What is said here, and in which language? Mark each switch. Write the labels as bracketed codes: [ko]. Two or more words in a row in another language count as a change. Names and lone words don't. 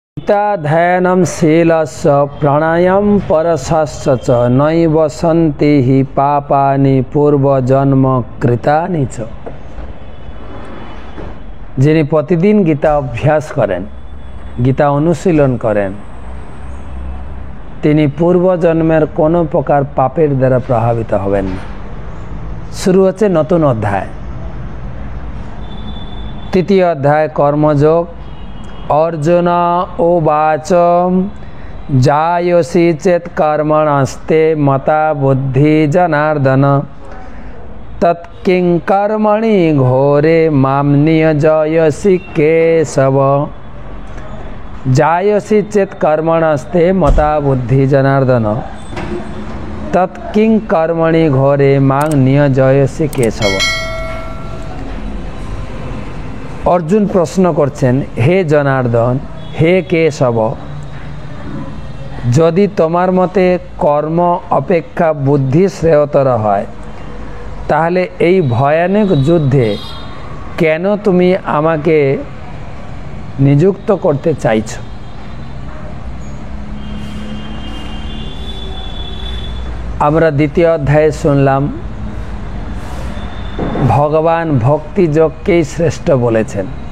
[sa] गीताध्ययनं शीलस्य प्राणायाम परशस्य च नैव सन्ति हि पापानि पूर्वजन्म कृतानि च। [bn] যিনি প্রতিদিন গীতা অভ্যাস করেন, গীতা অনুশীলন করেন, তিনি পূর্বজন্মের কোনো প্রকার পাপের দ্বারা প্রভাবিত হবেন না। শুরু হচ্ছে নতুন অধ্যায়, তৃতীয় অধ্যায় কর্মযোগ। [sa] अर्जुन उवाच जायसि चेत् कर्मणस्ते मता बुद्धि जनार्दन तत्किं कर्मणि घोरे मां नियोजयसि केशव। जायसि चेत् कर्मणस्ते मता बुद्धि जनार्दन तत्किं कर्मणि घोरे मां नियोजयसि केशव। [bn] অর্জুন প্রশ্ন करছেন, [sa] हे जनार्दन, हे केशव, [bn] যদি তোমার মতে কর্ম অপেক্ষা বুদ্ধি শ্রেয়তর হয়, তাহলে এই ভয়ানক যুদ্ধে কেন তুমি আমাকে নিযুক্ত করতে চাইছো? আমরা দ্বিতীয় অধ্যায়ে শুনলাম ভগবান ভক্তি যোগকেই শ্রেষ্ঠ বলেছেন।